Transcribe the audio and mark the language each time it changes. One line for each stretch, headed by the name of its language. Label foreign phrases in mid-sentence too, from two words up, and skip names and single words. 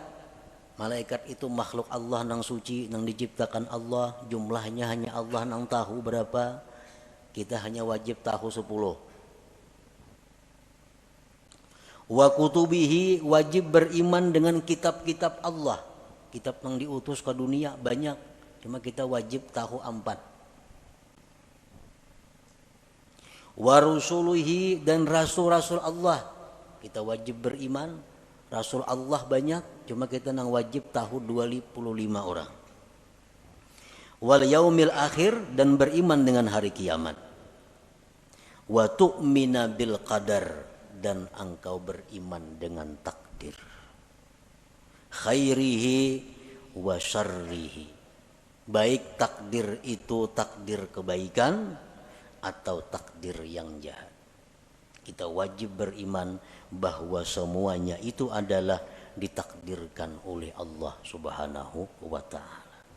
Indonesian: Malaikat itu makhluk Allah nang suci, nang diciptakan Allah, jumlahnya hanya Allah nang tahu berapa. Kita hanya wajib tahu 10.
Arabic: وكتبه,
Indonesian: wajib beriman dengan kitab-kitab Allah. Kitab yang diutus ke dunia banyak, cuma kita wajib tahu 4.
Arabic: ورسله,
Indonesian: dan rasul-rasul Allah, kita wajib beriman. Rasul Allah banyak, cuma kita nang wajib tahu 25 orang.
Arabic: واليوم الآخر,
Indonesian: dan beriman dengan hari kiamat.
Arabic: وتؤمن بالقدر,
Indonesian: dan engkau beriman dengan takdir.
Arabic: خيره وشره,
Indonesian: baik takdir itu takdir kebaikan atau takdir yang jahat. Kita wajib beriman bahwa semuanya itu adalah ditakdirkan oleh Allah
Arabic: سبحانه وتعالى.